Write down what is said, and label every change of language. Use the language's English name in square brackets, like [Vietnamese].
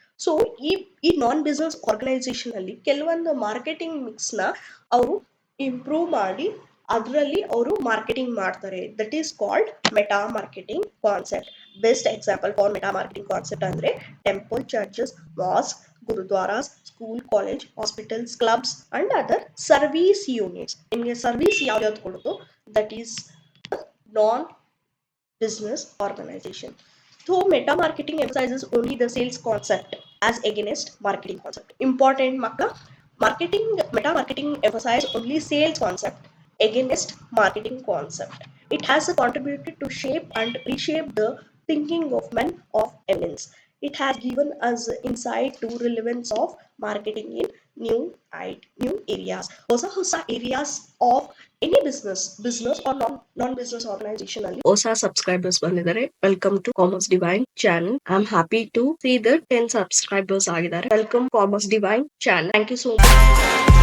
[Kannada] So ಈ ನಾನ್ business organization ಅಲ್ಲಿ ಕೆಲವೊಂದು ಮಾರ್ಕೆಟಿಂಗ್ ಮಿಕ್ಸ್ನ ಅವರು ಇಂಪ್ರೂವ್ ಮಾಡಿ ಅದರಲ್ಲಿ ಅವರು ಮಾರ್ಕೆಟಿಂಗ್ ಮಾಡ್ತಾರೆ. [English] That is called meta marketing concept. Best example for meta marketing concept ಅಂದರೆ temple, churches, mosque, gurudwaras, school, college, hospitals, clubs, and other service units. [Kannada] ನಿಮಗೆ ಸರ್ವಿಸ್ ಯಾವ್ದು ಕೊಡೋದು, [English] That is non business organization. So meta marketing emphasizes only the sales concept as against marketing concept. Important makla, marketing meta marketing emphasizes only sales concept against marketing concept. It has contributed to shape and reshape the thinking of men of eminence. It has given us insight to relevance of marketing in new areas. [Kannada] ಹೊಸ [English] areas of any business or non business organization [Kannada] ಅಲ್ಲಿ ಹೊಸ subscribers ಬಂದಿದ್ದಾರೆ. [English] Welcome to commerce divine channel. I am happy to see that 10 subscribers ಆಗಿದ್ದಾರೆ. Welcome commerce divine channel. Thank you so much.